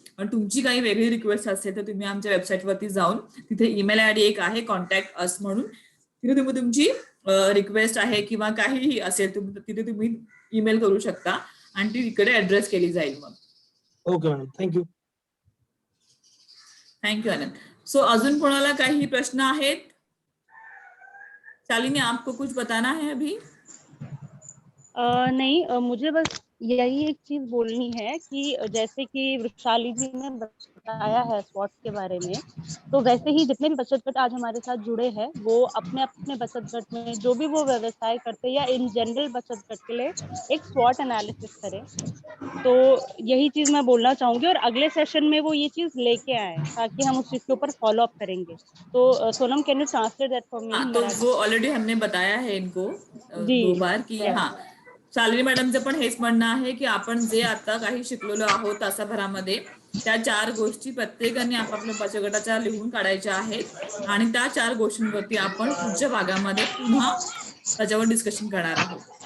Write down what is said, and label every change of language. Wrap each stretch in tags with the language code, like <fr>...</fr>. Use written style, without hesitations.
<mr>पण तुमची काही वेगळी रिक्वेस्ट असेल तर तुम्ही आमच्या वेबसाईटवरती जाऊन तिथे ईमेल आयडी एक आहे, कॉन्टॅक्ट अस म्हणून, तिथे तुम्ही तुमची रिक्वेस्ट आहे किंवा काहीही असेल तिथे तुम्ही ईमेल करू शकता आणि ती तिकडे ऍड्रेस केली जाईल. मग ओके मॅडम, थँक्यू. थँक्यू आनंद. सो अजून कोणाला काही प्रश्न आहेत?</mr> <hi>शालिनी, आपको कुछ बताना है अभी? नहीं, मुझे बस यही एक चीज बोलनी है कि जैसे कि वृक्षाली जी ने बताया है स्पॉट के बारे में, तो वैसे ही जितने भी बचत गट आज हमारे साथ जुड़े हैं वो अपने अपने बचत गट में जो भी वो व्यवसाय करते हैं या इन जनरल बचत गट के लिए एक स्वॉट एनालिसिस करें. तो यही चीज मैं बोलना चाहूंगी और अगले सेशन में वो ये चीज लेके आए ताकि हम उस चीज के ऊपर फॉलो अप करेंगे.</hi> <en>तो Sonam, can you translate that for me?</en> <hi>तो वो ऑलरेडी हमने बताया है इनको 2 बार की.</hi> <mr>हाँ, शालिनी मॅडमचं पण हेच म्हणणं आहे की आपण जे आता काही शिकलेलो आहोत तासाभरामध्ये त्या 4 गोष्टी प्रत्येकाने आपापल्या बचत गटाच्या लिहून काढायच्या आहेत आणि त्या 4 गोष्टींवरती आपण पुढच्या भागामध्ये पुन्हा त्याच्यावर डिस्कशन करणार आहोत.</mr>